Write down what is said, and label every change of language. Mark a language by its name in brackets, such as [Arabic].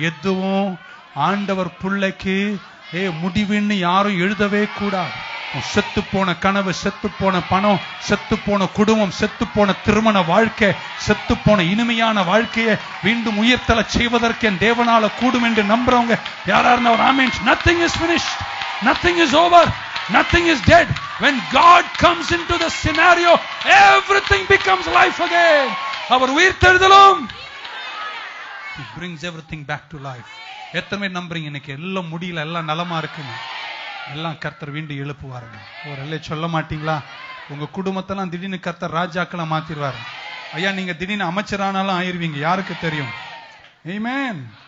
[Tamil] எதுவும் ஆண்டவர் பிள்ளைக்கு முடிவுன்னு யாரும் எழுதவே கூடாது. செத்து போன கனவு, செத்து போன பணம், செத்து போன குடும்பம், செத்து போன திருமண வாழ்க்கை, செத்து போன இனிமையான வாழ்க்கையை மீண்டும் உயிர்த்தெழ செய்வதற்கு என் தேவனால கூடும் என்று நம்புறவங்க யாரா இருந்தாலும் ஆமென். [English] Nothing is finished, nothing is over, nothing is dead. When God comes into the scenario, everything becomes life again. [Tamil] Our உயிர்த்தெழுதலும் [English] He brings everything back to life. [Tamil] எத்தனை பேர் நம்புறீங்க இன்னைக்கு எல்லாம் முடியல, எல்லாம் நலமா இருக்குங்க, எல்லாம் கர்த்தர் வீண்டு எழுப்புவாருங்க? ஒரு எல்லை சொல்ல மாட்டீங்களா? உங்க குடும்பத்தெல்லாம் திடீர்னு கர்த்தர் ராஜாக்களை மாத்திடுவாரு. ஐயா, நீங்க திடீர்னு அமைச்சரானாலும் ஆயிருவீங்க, யாருக்கு தெரியும்? ஆமென்.